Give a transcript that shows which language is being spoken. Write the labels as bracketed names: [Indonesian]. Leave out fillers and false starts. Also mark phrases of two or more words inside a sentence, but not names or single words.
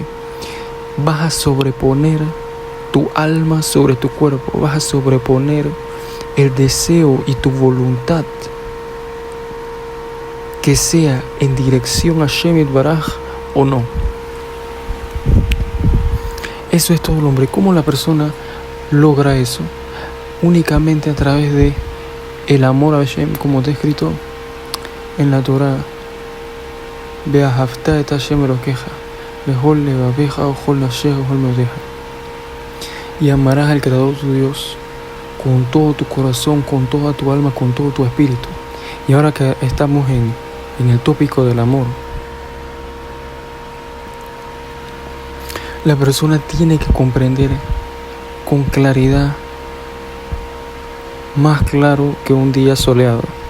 [Spanish] Vas a sobreponer tu alma sobre tu cuerpo, vas a sobreponer el deseo y tu voluntad que sea en dirección a [Hebrew] השם יתברך [Spanish] o no. Eso es todo el hombre. ¿Cómo la persona logra eso? Únicamente a través de el amor a Hashem, como está escrito en la Torah: [Hebrew] ואהבת את השם אלקיך בכל לבבך בכל נפשך בכל מאדך. [Spanish] Y amarás al Creador tu Dios con todo tu corazón, con toda tu alma, con todo tu espíritu. Y ahora que estamos en el tópico del amor, la persona tiene que comprender con claridad, más claro que un día soleado,